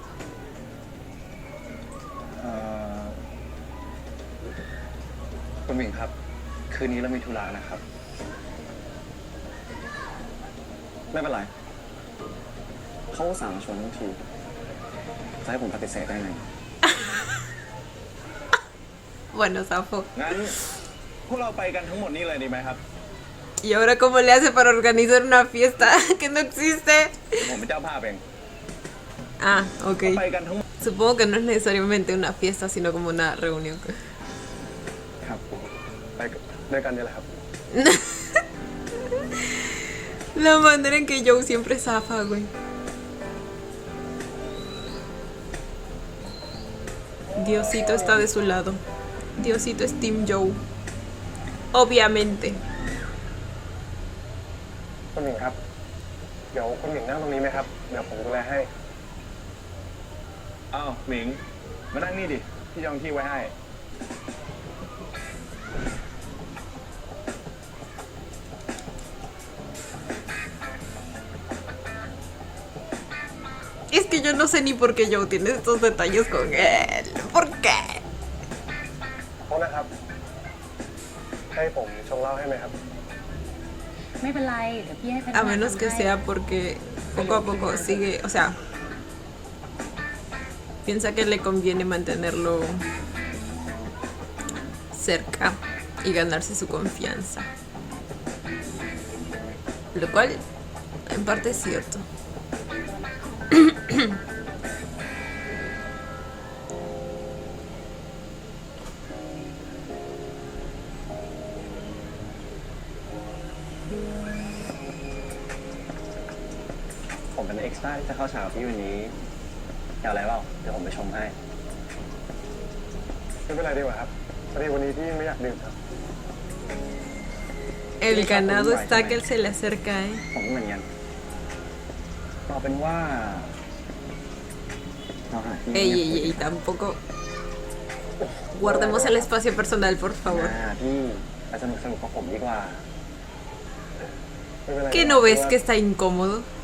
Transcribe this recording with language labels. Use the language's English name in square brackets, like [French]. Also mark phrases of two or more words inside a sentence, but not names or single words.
[Thai] คุณหมิงครับ คืนนี้เรามีธุระนะครับ ไม่เป็นไร เขาอุตสั่งมาชวนทั้งที จะให้ผมปฏิเสธได้ไง [Spanish] Bueno, Safo. [Thai] งั้นพวกเราไปกันทั้งหมดนี่เลยดีไหมครับ [Spanish] ¿Y ahora cómo le hace para organizar una fiesta que no existe? [Thai] ผมเป็นเจ้าภาพเอง [Spanish] Ah, ok. [Thai] ไปกันทั้งหมด [Spanish] Supongo que no es necesariamente una fiesta, sino como una reunión. [Thai] ครับ ไปด้วยกันนี่แหละครับ [Spanish] La manera en que Joe siempre zafa, güey. Diosito está de su lado. Diosito es Team Joe. Obviamente. [Thai] คุณหมิงครับ เดี๋ยวคุณหมิงนั่งตรงนี้ไหมครับ เดี๋ยวผมดูแลให้ อ้าวหมิง มานั่งนี่ดิ พี่จองที่ไว้ให้ [Spanish] Es que yo no sé ni por qué Joe tiene estos detalles con él. ¿Por qué? [Thai] โทษนะครับ ให้ผมชงเหล้าให้ไหมครับ ไม่เป็นไร เดี๋ยวพี่ให้พนัก [Spanish] A [Thai] งาน [Spanish] menos que [Thai] ทำให้ [Spanish] sea porque poco a poco sigue, o sea, piensa que le conviene mantenerlo cerca y ganarse su confianza. Lo cual, en parte es cierto. [Thai] ผมเป็นเอ็กซ์ตร้าที่จะเข้าฉากกับพี่วันนี้อยากอะไรเปล่าเดี๋ยวผมไปชมให้ ไม่เป็นไรดีกว่าครับพอดีวันนี้พี่ไม่อยากดื่มครับ [Spanish] El ganado está que él se le acerca, ¿eh? [Thai] ผมก็เหมือนกันเอาเป็นว่าเราหาที่ [Spanish] Ey, ey, ey, tampoco. Guardemos el espacio personal, por favor. [Thai] ที่ไปสนุกกับผมดีกว่าไม่เป็นไร [Spanish] ¿Qué no ves que está incómodo?